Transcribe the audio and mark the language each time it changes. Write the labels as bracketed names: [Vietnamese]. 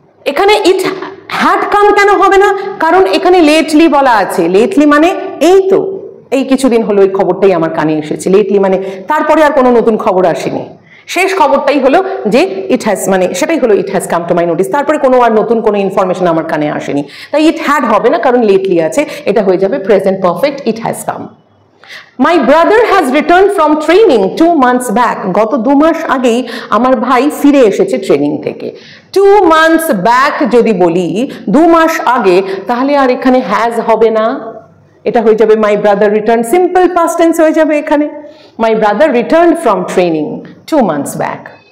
[Bangla] এখানে it had come কেন হবে না, কারণ এখানে লেটলি বলা আছে, লেটলি মানে এই তো এই কিছুদিন হলো এই খবরটাই আমার কানে এসেছে, লেটলি মানে তারপরে আর কোনো নতুন খবর আসেনি, শেষ খবরটাই হলো যে ইট হ্যাজ, মানে সেটাই হলো [English] it has come to my notice, [Bangla] তারপরে কোনো আর নতুন কোনো ইনফরমেশন আমার কানে আসেনি, তাই ইট হ্যাড হবে না কারণ লেটলি আছে, এটা হয়ে যাবে [English] Present perfect it has come. My brother has returned from training 2 months back। [Bangla] গত 2 মাস আগেই আমার ভাই ফিরে এসেছে ট্রেনিং থেকে। [English] 2 months back [Bangla] যদি বলি 2 মাস আগে, তাহলে আর এখানে হ্যাজ হবে না, এটা হয়ে যাবে [English] my brother returned, [Bangla] simple past tense হয়ে যাবে এখানে, [English] my brother returned from training 2 months back।